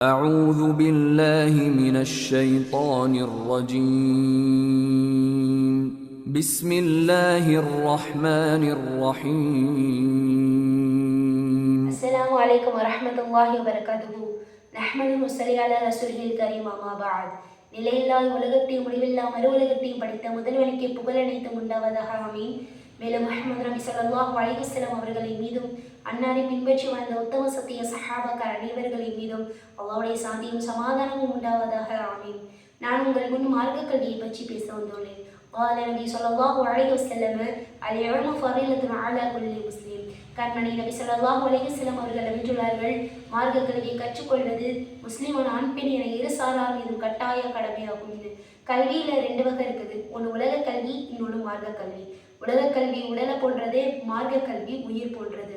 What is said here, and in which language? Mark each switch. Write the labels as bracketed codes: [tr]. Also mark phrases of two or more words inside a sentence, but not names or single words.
[ar] أعوذ بالله من الشيطان الرجيم بسم الله الرحمن الرحيم السلام عليكم ورحمة الله وبركاته نحمد ونصلي على رسوله الكريم أما بعد [ta] நிலையில்லாத உலகத்தையும் முடிவில்லா மறு உலகத்தையும் படித்த முதல்வனுக்கு புகழ் அனைத்தும் உண்டாவதாக ஆமீன். மேலும் முஹம்மது நபி [ar] صلى الله عليه وسلم [ta] அவர்களின் மீதும் அன்னாரை பின்பற்றி வாழ்ந்த உத்தம சத்திய சஹாபாக்கள் அனைவர்களின் மீதும் அல்லாஹ்வுடைய சாந்தியும் சமாதானமும் உண்டாவதாக ஆமீன். நான் உங்கள் முன் மார்க்க கல்வியை பற்றி பேச வந்துள்ளேன். [ar] قال النبي صلى الله عليه وسلم العلم فريضة على كل مسلم. [ta] கண்மணி நபி [ar] صلى الله عليه وسلم [ta] அவர்கள் அறிவித்துள்ளார்கள், மார்க்க கல்வியை கற்றுக்கொள்வது முஸ்லிமான ஆண் பெண் என இரு சாரார் மீதும் கட்டாய கடமையாகும். இது கல்வியில ரெண்டு வகை இருக்குது. ஒன்று உலக கல்வி, இன்னொன்று மார்க்க கல்வி. உலக கல்வி உடலை போன்றது, மார்க்க கல்வி உயிர் போன்றது.